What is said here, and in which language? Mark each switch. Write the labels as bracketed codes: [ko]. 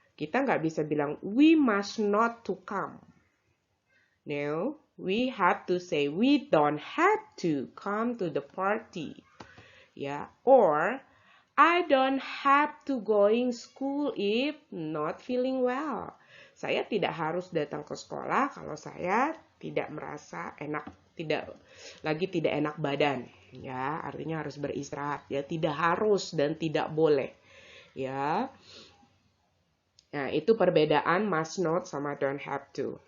[id] Kita nggak bisa bilang, [en] we must not to come. No, we have to say, we don't have to come to the party. Ya, or I don't have to going school if not feeling well. [id] Saya tidak harus datang ke sekolah kalau saya tidak merasa enak, tidak enak badan. Ya, artinya harus beristirahat. Ya, tidak harus dan tidak boleh. Ya. Nah, itu perbedaan must not sama don't have to.